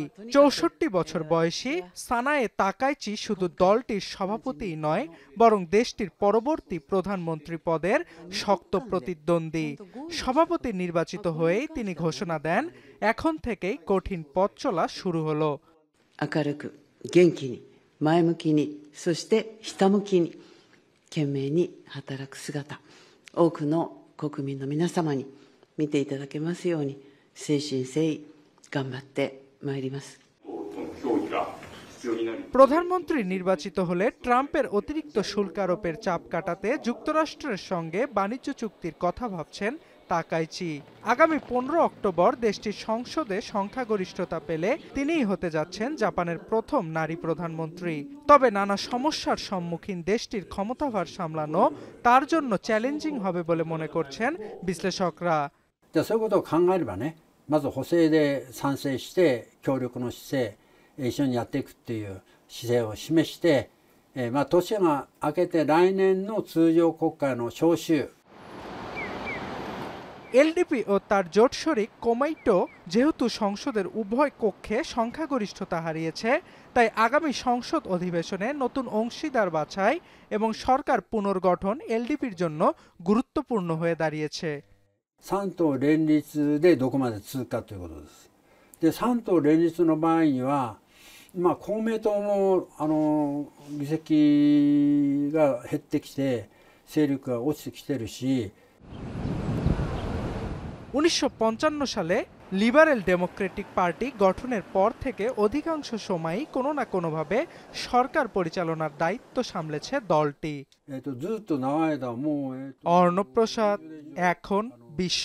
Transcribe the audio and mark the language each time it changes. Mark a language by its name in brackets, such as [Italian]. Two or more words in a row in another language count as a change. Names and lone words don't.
[Bangla] ৬৪ বছর বয়সী সানায়ে তাকাইচি শুধু দলটির সভাপতিই নয়, বরং দেশটির পরবর্তী প্রধানমন্ত্রী পদের শক্ত প্রতিদ্বন্দ্বী। সভাপতি নির্বাচিত হয়েই তিনি ঘোষণা দেন, এখন থেকেই কঠিন পথ চলা শুরু হলো। [Japanese] 明るく元気に前向きにそしてひたむきに懸命に働く姿、多くの国民の皆様に見ていただけますように誠心誠意頑張ってまいります。 [Bangla] প্রধানমন্ত্রী নির্বাচিত হলে ট্রাম্পের অতিরিক্ত শুল্ক আরোপের চাপ কাটাতে যুক্তরাষ্ট্রের সঙ্গে বাণিজ্য চুক্তির কথা ভাবছেন তাকাইচি। আগামী 15 অক্টোবর দেশটির সংসদে সংখ্যাগরিষ্ঠতা পেলে তিনিই হতে যাচ্ছেন জাপানের প্রথম নারী প্রধানমন্ত্রী। তবে নানা সমস্যার সম্মুখীন দেশটির ক্ষমতাভার সামলানো তার জন্য চ্যালেঞ্জিং হবে বলে মনে করছেন বিশ্লেষকরা। [Japanese] そういうことを考えればね、まず補正で賛成して協力の姿勢、一緒にやっていくっていう姿勢を示して、年が明けて来年の通常国会の召集。 [Bangla] এলডিপি ও তার জোট শরিক কোমাইটো যেহেতু সংসদের উভয় কক্ষে সংখ্যাগরিষ্ঠতা হারিয়েছে, তাই আগামী সংসদ অধিবেশনে নতুন অংশীদার বাছাই এবং সরকার পুনর্গঠন এলডিপির জন্য গুরুত্বপূর্ণ হয়ে দাঁড়িয়েছে। [Japanese] 3 党連立でどこまで続くかということです。で、3党連立の場合には、公明党も議席が減ってきて勢力が落ちてきてるし。 [Bangla] 1955 সালে লিবারেল ডেমোক্রেটিক পার্টি গঠনের পর থেকে অধিকাংশ সময়ই কোনো না কোনোভাবে সরকার পরিচালনার দায়িত্ব সামলেছে দলটি। অর্ণব প্রসাদ, এখন বিশ্ব।